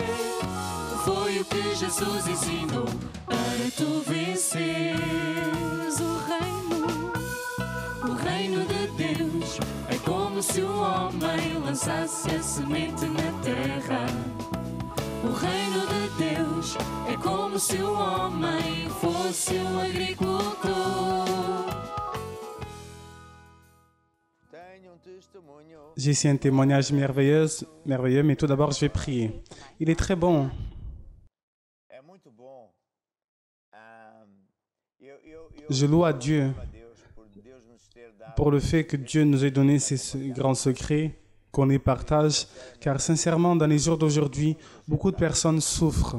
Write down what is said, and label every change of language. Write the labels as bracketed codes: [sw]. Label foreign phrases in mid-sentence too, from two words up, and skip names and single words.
[pt] Foi o que Jesus ensinou para tu venceres o reino de Deus. É como se o homem lançasse a semente na terra. O reino de Deus é como se o homem fosse um agricultor. [fr] J'ai ici un témoignage merveilleux, mais tout d'abord, je vais prier. Il est très bon. Je loue à Dieu pour le fait que Dieu nous ait donné ces grands secrets, qu'on les partage, car sincèrement, dans les jours d'aujourd'hui, beaucoup de personnes souffrent.